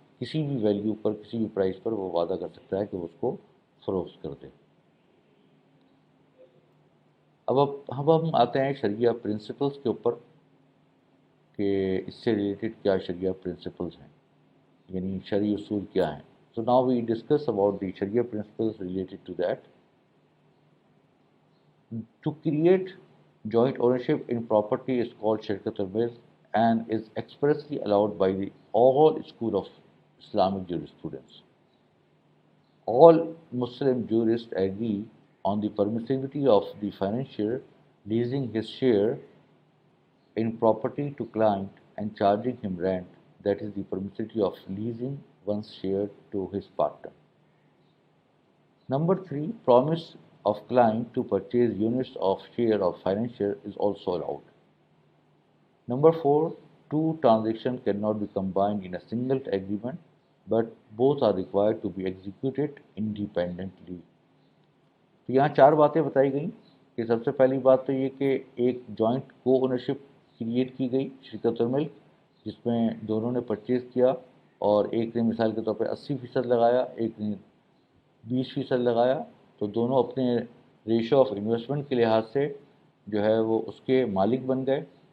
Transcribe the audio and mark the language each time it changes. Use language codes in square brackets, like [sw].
[ur] کسی بھی ویلیو پر، کسی بھی پرائس پر وہ وعدہ کر سکتا ہے کہ وہ اس کو فروخت کر دے. اب ہم آتے ہیں شریعہ پرنسپلس کے اوپر کہ اس سے ریلیٹڈ کیا شریعہ پرنسپلس ہیں، یعنی شرعی اصول کیا ہیں. [en] So now we discuss about the Sharia principles related to that. To create joint ownership in property is called Shirkat al-Milk and is expressly allowed by the all school of Islamic jurisprudence. All Muslim jurists agree on the permissibility of the financier leasing his share in property to client and charging him rent, that is the permissibility of leasing one's share to his partner. Number 3, promise of client to purchase units of share of financier is also allowed. Number 4, two transactions cannot be combined in a single agreement, but both are required to be executed independently. [ur] تو یہاں 4 باتیں بتائی گئیں کہ سب سے پہلی بات تو یہ کہ ایک جوائنٹ کو اونرشپ کریٹ کی گئی شرکت الملک، جس میں دونوں نے پرچیز کیا، اور ایک نے مثال کے طور پہ 80% لگایا، ایک نے 20% لگایا، تو دونوں اپنے ریشو آف انویسٹمنٹ کے لحاظ سے جو ہے وہ اس کے مالک بن گئے.